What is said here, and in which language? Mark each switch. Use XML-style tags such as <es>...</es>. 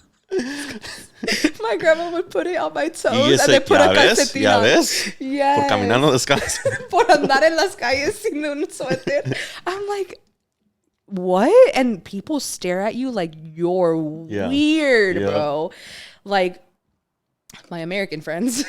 <en>My grandma would put it on my toes and then put a calcetín on. ¿Ya yes.</en> <es>Por caminando descalzo. Por andar en las calles sin un suéter.</es> <en>I'm like, what? And people stare at you like you're weird, bro. Like my American friends.</en>